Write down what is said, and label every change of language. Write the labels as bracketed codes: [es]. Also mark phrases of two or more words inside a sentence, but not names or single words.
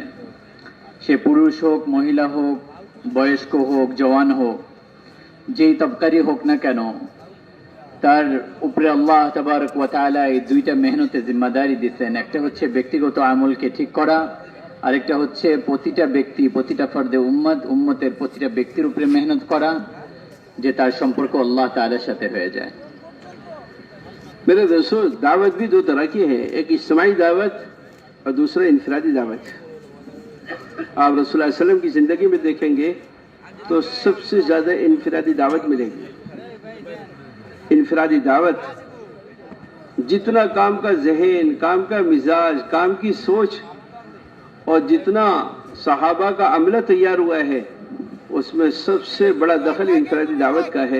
[bn] সে পুরুষ হোক, মহিলা হোক, বয়স্ক হোক, জওয়ান হোক, যেই তবকারই হোক না কেন, তার উপরে [ar] الله تبارك وتعالى [bn] এই দুইটা মেহনতে জিম্মাদারি দিয়েছেন। একটা হচ্ছে ব্যক্তিগত আমলকে ঠিক করা, আরেকটা হচ্ছে প্রতিটা ব্যক্তি, প্রতিটা [ur] فردِ امت, [bn] উম্মতের প্রতিটা ব্যক্তির উপরে মেহনত করা, যে তার সম্পর্ক আল্লাহ তাআলার সাথে হয়ে যায়। [ur] میرے دوستوں، دعوت بھی دو طرح کی ہے، ایک اجتماعی دعوت اور دوسرا انفرادی دعوت. آپ رسول [ar] اللہ علیہ وسلم [ur] کی زندگی میں دیکھیں گے تو سب سے زیادہ انفرادی دعوت ملے گی. انفرادی دعوت جتنا کام کا ذہن، کام کا مزاج، کام کی سوچ اور جتنا صحابہ کا عملہ تیار ہوا ہے اس میں سب سے بڑا دخل انفرادی دعوت کا ہے.